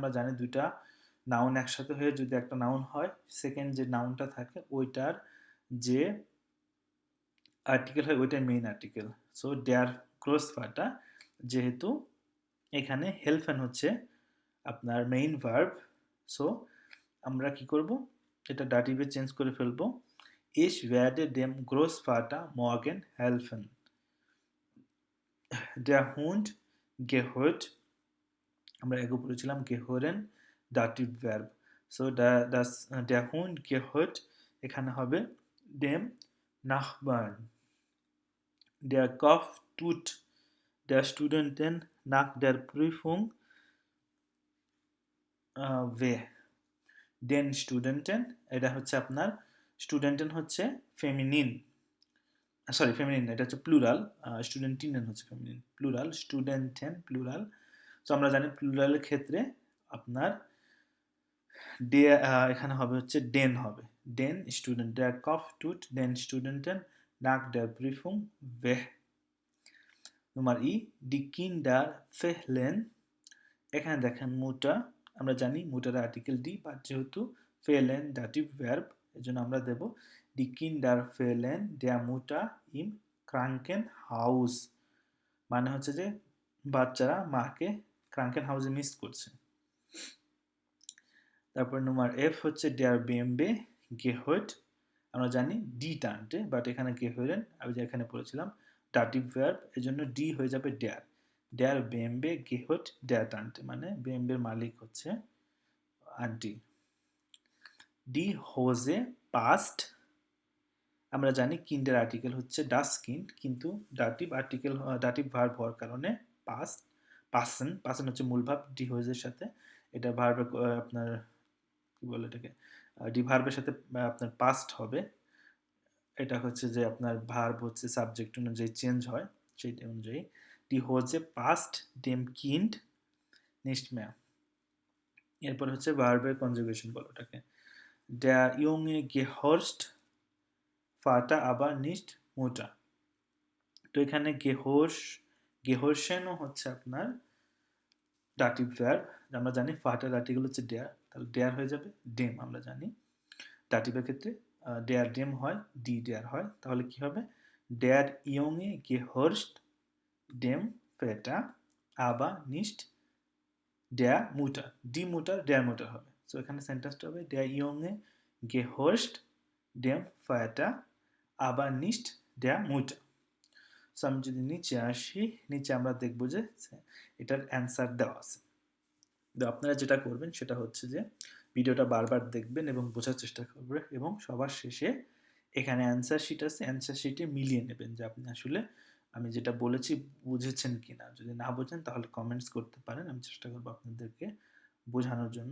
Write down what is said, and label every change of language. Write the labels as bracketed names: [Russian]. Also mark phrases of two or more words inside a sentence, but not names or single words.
[Bangla] আমরা জানি দুইটা নাউন একসাথে হয়ে যদি একটা নাউন হয়, সেকেন্ড যে নাউনটা থাকে ওইটার যে আর্টিকেল হয় ওইটাই মেইন আর্টিকেল। সো [German] der Großvater, [Bangla] যেহেতু এখানে হেল্পেন হচ্ছে আপনার মেইন ভার্ব, সো আমরা কি করব এটা ডাটিভে চেঞ্জ করে ফেলবো। [German] Ich werde dem Großvater morgen helfen. Der Hund gehört, [Bangla] আমরা এগো পড়েছিলাম gehören [English] dative verb, so [German] der Hund gehört [Bangla] এখানে হবে [German] dem Nachbarn. Der Kopf tut der Studentin nach der Prüfung weh. Den Studenten, [Bangla] এটা হচ্ছে আপনার স্টুডেন্টেন হচ্ছে ফেমিনিন, সরি ফেমিনিন এটা হচ্ছে প্লুরাল, স্টুডেন্টিনেন হচ্ছে ফেমিনিন, প্লুরাল স্টুডেন্টেন প্লুরাল। সো আমরা জানি প্লুরালের ক্ষেত্রে আপনার ডে এখানে হবে হচ্ছে ডেন হবে, [German] den Student, der Kopf tut den Studenten nach der Prüfung weh. Nummer ই, die Kinder fehlen, [Bangla] এখানে দেখেন মুটা, আমরা জানি মুটার আর্টিকেল ডি, বাট যেহেতু ফেলেন [English] dative verb [Bangla] এজন্য আমরা দেব [German] die Kinder fehlen der Mutter im Krankenhaus, [Bangla] মানে হচ্ছে যে বাচ্চারা মাকে ক্রাঙ্কেন হাউসে মিস করছে। তারপর নম্বর এফ হচ্ছে [German] der BMW gehört, [Bangla] আমরা জানি [German] die Tante, [Bangla] বাট এখানে gehören আমি যে এখানে পড়েছিলাম [English] dative verb [Bangla] এজন্য ডি হয়ে যাবে der, [German] der BMW gehört der Tante, [Bangla] মানে BMW এর মালিক হচ্ছে আন্টি। [German] Die Hose passt, [Bangla] আমরা জানি কিন্ডের আর্টিকেল হচ্ছে [German] das Kind, [Bangla] কিন্তু [English] dative article dative verb [Bangla] হওয়ার কারণে পাসেন হচ্ছে মূল ভার্ব ডি হোজের সাথে, এটা ভার্ব আপনার কি বলে এটাকে ডি ভার্বের সাথে আপনার পাস্ট হবে, এটা হচ্ছে যে আপনার ভার্ব হচ্ছে সাবজেক্ট অনুযায়ী চেঞ্জ হয় সেই অনুযায়ী। [German] Die Hose passt dem Kind nicht mehr, [Bangla] এরপর হচ্ছে ভার্বের কনজুগেশন বলো ওটাকে, [German] der Junge gehorcht Vater aber nicht Mutter, [Bangla] তো এখানে gehorchen হচ্ছে আপনার [English] dative verb, [Bangla] আমরা জানি ফাটার আর্টিকেল হচ্ছে der, [German] তাহলে der [Bangla] হয়ে যাবে [German] dem, [Bangla] আমরা জানি ডাটিভের ক্ষেত্রে [German] der dem হয় ডি der [Bangla] হয়, তাহলে কি হবে [German] der Junge gehorcht dem Vater aber nicht der Mutter, die Mutter der Mutter হবে, [Bangla] সো এখানে সেন্টেন্সটা হবে [German] der Junge gehorcht dem Vater aber nicht der Mutter। [Bangla] সো আমি যদি নিচে আসি, নিচে আমরা দেখব যে এটার অ্যান্সার দেওয়া আছে। তো আপনারা যেটা করবেন সেটা হচ্ছে যে ভিডিওটা বারবার দেখবেন এবং বোঝার চেষ্টা করবেন, এবং সবার শেষে এখানে অ্যান্সার শিট আছে, অ্যান্সার শিটে মিলিয়ে নেবেন যে আপনি আসলে আমি যেটা বলেছি বুঝেছেন কিনা, যদি না বোঝেন তাহলে কমেন্টস করতে পারেন, আমি চেষ্টা করবো আপনাদেরকে বোঝানোর জন্য।